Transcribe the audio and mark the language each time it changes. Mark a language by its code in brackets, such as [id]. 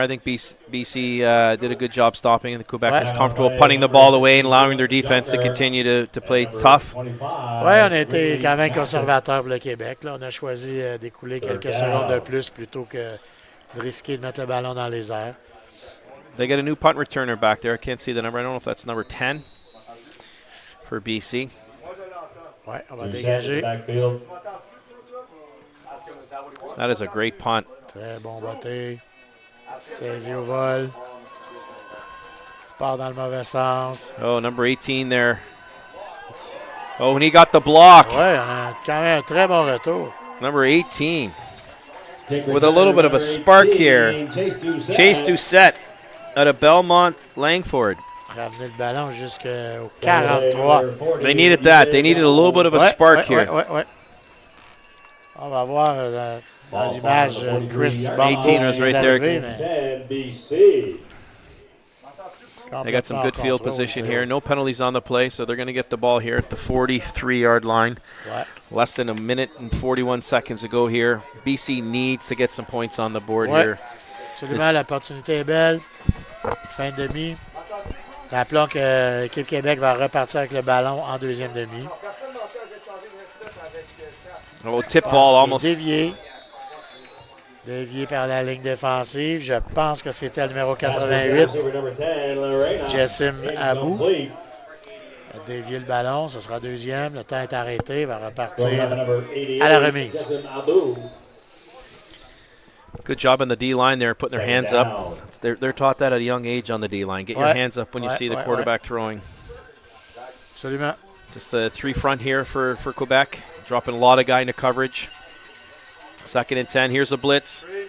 [en] I think BC did a good job stopping, and Quebec is comfortable punting the ball away and allowing their defense to continue to play tough. [fr] Oui, on a été quand même conservateur pour le Québec. Là. On a choisi d'écouler quelques secondes de plus plutôt que de risquer de mettre le ballon dans les airs. [en] They get a new punt returner back there. I can't see the number. I don't know if that's number 10 for BC. [fr] Oui, on va dégager. [en] That is a great punt. [fr] Très bon botté. Saisi au vol. Part dans le mauvais sens. [en] Oh, number 18 there. Oh, and he got the block. [fr] Oui, on a quand même un très bon retour. [en] Number 18. With a little bit of a spark here. Chase Doucette out of Belmont Langford. [fr] Ramener le ballon jusqu'au 43. [en] They needed that. They needed a little bit of a spark here. Ouais. [fr] On va voir dans l'image Chris [en] 18 was right there. BC. They got some good field position here. No penalties on the play, so they're going to get the ball here at the 43-yard line. Ouais. Less than a minute and 41 seconds to go here. BC needs to get some points on the board here. [fr] Absolument, l'opportunité est belle. Fin de demi. Rappelons que l'équipe Québec va repartir avec le ballon en deuxième demi. [en] Oh, tip ball almost. [fr] Dévié par la ligne défensive. Je pense que c'était le numéro 88, Jessim Abou. A dévié le ballon, ce sera deuxième. Le temps est arrêté, il va repartir à la remise. [en] Good job on the D-line there, putting their hands up. They're taught that at a young age on the D-line. Get your hands up when you see the quarterback throwing. [fr] Absolument. [en] Just the 3 front here for Quebec. Dropping a lot of guy into coverage. 2nd and 10. Here's a blitz.